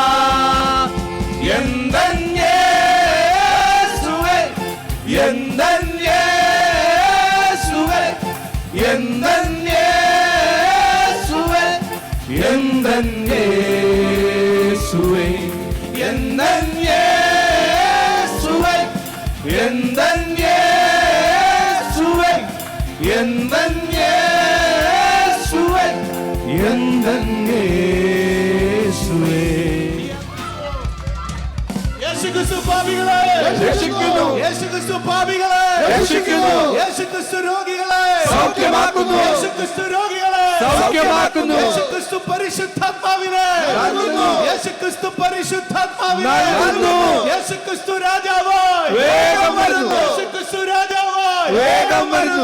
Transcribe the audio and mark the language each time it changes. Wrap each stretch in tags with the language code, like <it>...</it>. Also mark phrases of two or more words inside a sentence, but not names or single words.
<ta>எந்தன் இயேசுவே, எந்தன் இயேசுவே, எந்தன் இயேசுவே, எந்தன் இயேசுவே, எந்தன் இயேசுவே, எந்தன் இயேசுவே, எந்தன் இயேசுவே, எந்தன் இயேசுவே.</ta> <ml>യേശുക്രിസ്തു പാപികളെ രക്ഷിക്കുന്നു, യേശുക്രിസ്തു പാപികളെ രക്ഷിക്കുന്നു, യേശുക്രിസ്തു രോഗികളെ സൗഖ്യമാക്കുന്നു, യേശുക്രിസ്തു രോഗികളെ സൗഖ്യമാക്കുന്നു, യേശുക്രിസ്തു പരിശുദ്ധാത്മാവിനെ നൽകുന്നു, യേശുക്രിസ്തു പരിശുദ്ധാത്മാവിനെ നൽകുന്നു, യേശുക്രിസ്തു രാജാവായി വേഗം വരുന്നു, യേശുക്രിസ്തു രാജാവായി വേഗം വരുന്നു.</ml>